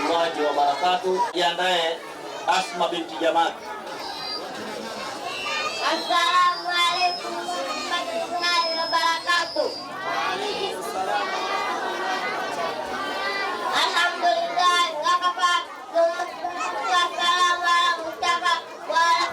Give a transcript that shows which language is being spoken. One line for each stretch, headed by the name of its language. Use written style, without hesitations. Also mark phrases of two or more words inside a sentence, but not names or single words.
Arabic: ورحمة الله وبركاته.
Swahili: Jiandae Asma binti Jamal.
Arabic: السلام عليكم ورحمة الله وبركاته. Alhamdulillah, وكفى والسلام على مصطفى و